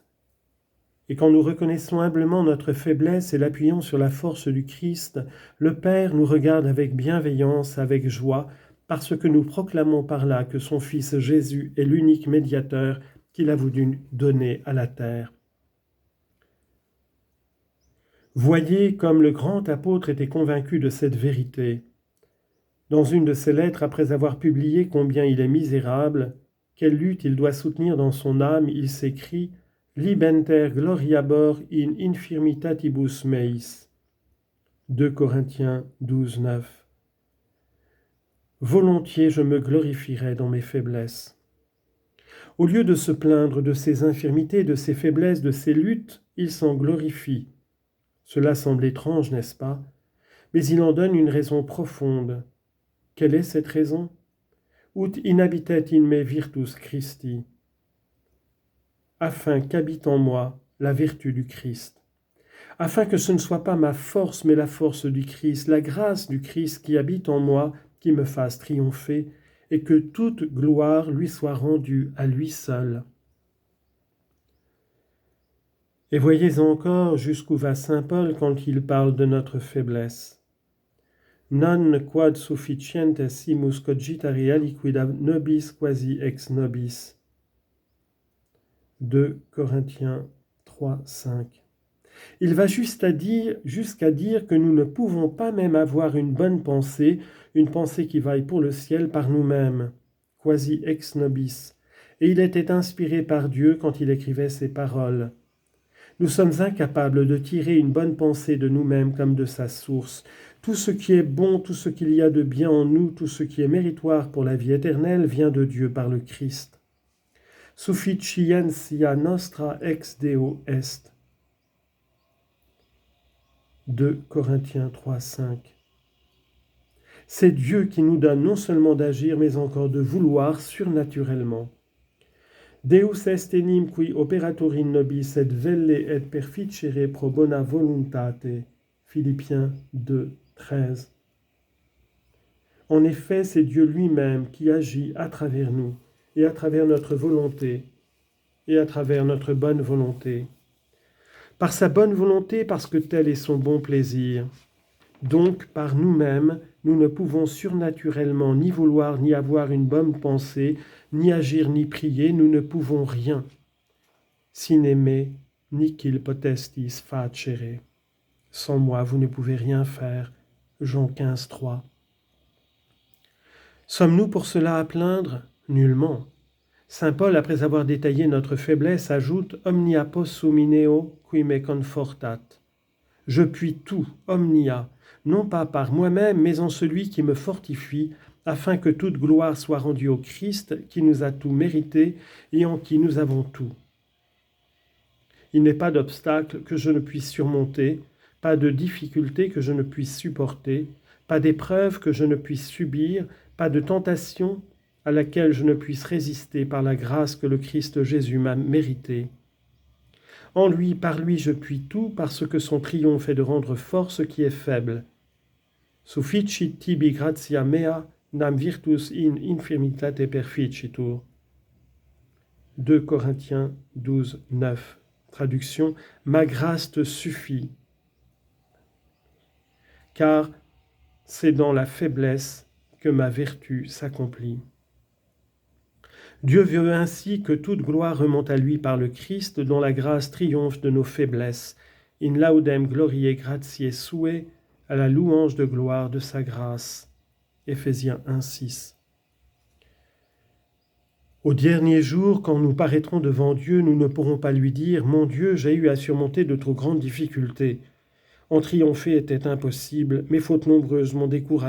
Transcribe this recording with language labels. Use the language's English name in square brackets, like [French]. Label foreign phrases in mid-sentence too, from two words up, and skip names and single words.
[French] Et quand nous reconnaissons humblement notre faiblesse et l'appuyons sur la force du Christ, le Père nous regarde avec bienveillance, avec joie, parce que nous proclamons par là que son Fils Jésus est l'unique médiateur qu'il a voulu donner à la terre. Voyez comme le grand apôtre était convaincu de cette vérité. Dans une de ses lettres, après avoir publié combien il est misérable, quelle lutte il doit soutenir dans son âme, il s'écrie « [Latin] Libenter gloriabor in infirmitatibus meis [French] » 2 Corinthiens 12, 9. Volontiers je me glorifierai dans mes faiblesses. Au lieu de se plaindre de ses infirmités, de ses faiblesses, de ses luttes, il s'en glorifie. Cela semble étrange, n'est-ce pas? Mais il en donne une raison profonde. Quelle est cette raison? [Latin] Ut inhabitet in me virtus Christi, [French] afin qu'habite en moi la vertu du Christ, afin que ce ne soit pas ma force, mais la force du Christ, la grâce du Christ qui habite en moi, qui me fasse triompher, et que toute gloire lui soit rendue à lui seul. Et voyez encore jusqu'où va saint Paul quand il parle de notre faiblesse. [Latin] Non quod sufficiente simus cogitare aliquid nobis quasi ex nobis. [French] 2 Corinthiens 3, 5. Il va jusqu'à dire que nous ne pouvons pas même avoir une bonne pensée, une pensée qui vaille pour le ciel par nous-mêmes, [Latin] quasi ex nobis. [French] Et il était inspiré par Dieu quand il écrivait ces paroles. Nous sommes incapables de tirer une bonne pensée de nous-mêmes comme de sa source. Tout ce qui est bon, tout ce qu'il y a de bien en nous, tout ce qui est méritoire pour la vie éternelle vient de Dieu par le Christ. [Latin] Sufficientia nostra ex Deo est. [French] 2 Corinthiens 3, 5. C'est Dieu qui nous donne non seulement d'agir, mais encore de vouloir surnaturellement. [Latin] Deus est enim qui operator in nobis et velle et perficere pro bona voluntate. [French] Philippiens 2, 13. En effet, c'est Dieu lui-même qui agit à travers nous et à travers notre volonté et à travers notre bonne volonté. Par sa bonne volonté, parce que tel est son bon plaisir. Donc, par nous-mêmes, nous ne pouvons surnaturellement ni vouloir ni avoir une bonne pensée, ni agir ni prier, nous ne pouvons rien. [Latin] Sine me, nihil potestis facere. [French] Sans moi, vous ne pouvez rien faire. Jean 15, 3. Sommes-nous pour cela à plaindre? Nullement. Saint Paul, après avoir détaillé notre faiblesse, ajoute « [Latin] Omnia possum in eo qui me confortat ». [French] Je puis tout, omnia, non pas par moi-même, mais en celui qui me fortifie, afin que toute gloire soit rendue au Christ, qui nous a tout mérité et en qui nous avons tout. Il n'est pas d'obstacle que je ne puisse surmonter, pas de difficulté que je ne puisse supporter, pas d'épreuve que je ne puisse subir, pas de tentation à laquelle je ne puisse résister par la grâce que le Christ Jésus m'a méritée. En lui, par lui, je puis tout, parce que son triomphe est de rendre fort ce qui est faible. [Latin] Sufficit tibi gratia mea, nam virtus in infirmitate perficitur. [French] 2 Corinthiens 12, 9. Traduction, ma grâce te suffit. Car c'est dans la faiblesse que ma vertu s'accomplit. Dieu veut ainsi que toute gloire remonte à lui par le Christ, dont la grâce triomphe de nos faiblesses. [Latin] In laudem gloriae gratiae sue, [French] à la louange de gloire de sa grâce. Éphésiens 1, 6. Au dernier jour, quand nous paraîtrons devant Dieu, nous ne pourrons pas lui dire « Mon Dieu, j'ai eu à surmonter de trop grandes difficultés. En triompher était impossible, mes fautes nombreuses m'ont découragé.